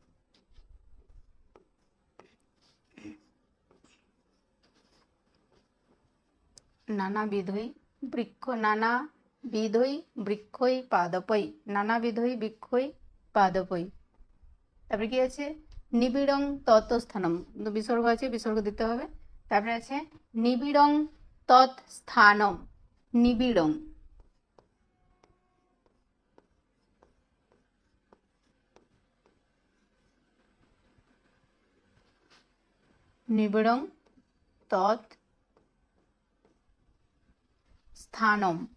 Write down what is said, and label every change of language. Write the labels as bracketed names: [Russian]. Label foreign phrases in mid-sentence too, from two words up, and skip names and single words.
[Sanskrit] নানাবিধৈ বৃক্ষ, নানাবিধৈ বৃক্ষৈ পাদপৈ। নানাবিধৈ বৃক্ষৈ পাদপৈ। [Bangla] তারপরে কি আছে, [Sanskrit] নিবিড়ং তৎস্থানম, [Bangla] বিসর্গ আছে, বিসর্গ দিতে হবে। তারপরে আছে [Sanskrit] নিবিড়ং তৎস্থানম। নিবিড়ং, নিবিড়ং তৎ স্থানম।